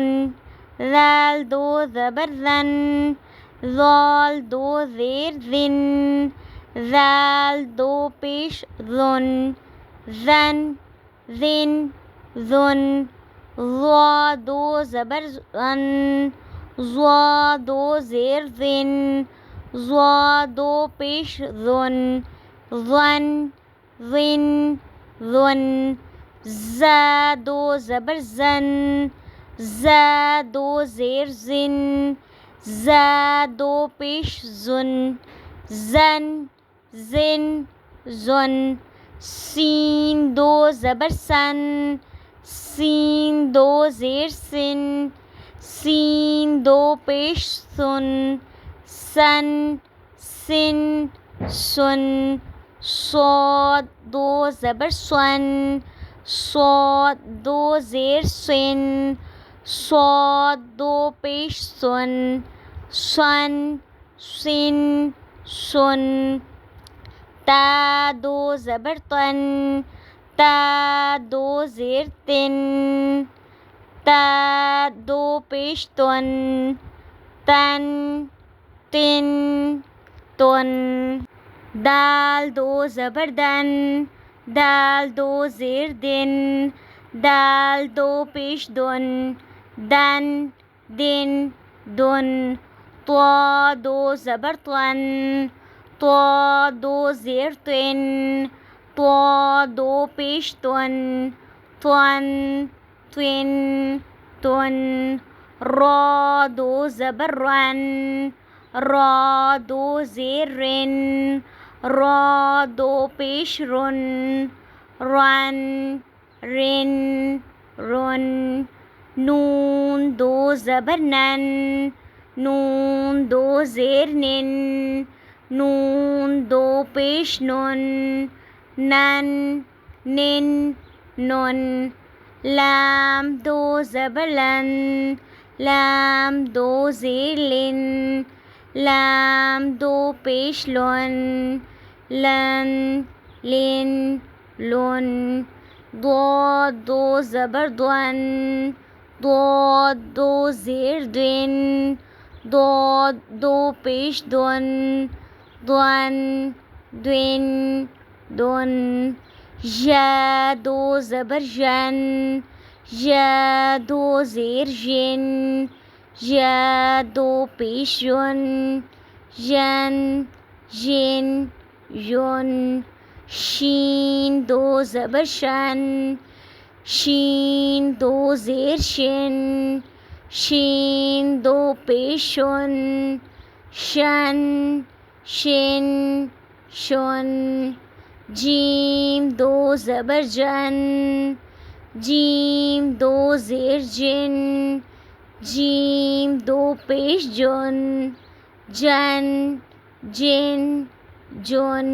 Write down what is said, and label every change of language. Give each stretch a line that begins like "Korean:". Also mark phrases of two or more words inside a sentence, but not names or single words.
Kashmiri: ذال 2 زبر ذن، ذال 2 زیر ذن، ذال 2 پیش ذن، ذن ذن ذن۔ ضا 2 زبر ذن، ضا 2 زیر ذن، ضا 2 پیش ذن، ذن ذن ذن۔ زا 2 زبر زن، زا 2 زیر زن، زا 2 پیش زن، زن زن زن۔ سین 2 زبر سن، سین 2 زیر سن، سین 2 پیش سن، سن سن سن۔ صاد 2 زبر سن، صاد 2 زیر سن، صاد 2 پیش سن، سن سن سن۔ تا 2 زبر تن، تا 2 زیر تن، تا 2 پیش تن، تن تن تن۔ دال 2 زبر دن، دال 2 زیر دن، دال 2 پیش دن، دن دن دن۔ طا 2 زبر طن، طا 2 زیر طن، طا 2 پیش طن، طن طن طن۔ را 2 زبر رن، را 2 زیر رن، را 2 پیش رن، رن رن رن۔ نون 2 زبر نن، نون 2 زیر نن، نون 2 پیش نن، نن نن نن۔ لام 2 زبر لن، لام 2 زیر لن، لام 2 پیش لن، لن لن لن۔ ضاد 2 زبر ضن، ضاد 2 زیر دن، ضاد 2 پیش دن، دن دن دن۔ ژا 2 زبر ژن، ژا 2 زیر ژن، ژا 2 پیش ژن، ژن ژن ژن۔ شین 2 زبر شن، شین 2 زیر شن، شین 2 پیش شن، شن شن شن۔ جیم 2 زبر جن، جیم 2 زیر جن، جیم 2 پیش جن، جن جن جن۔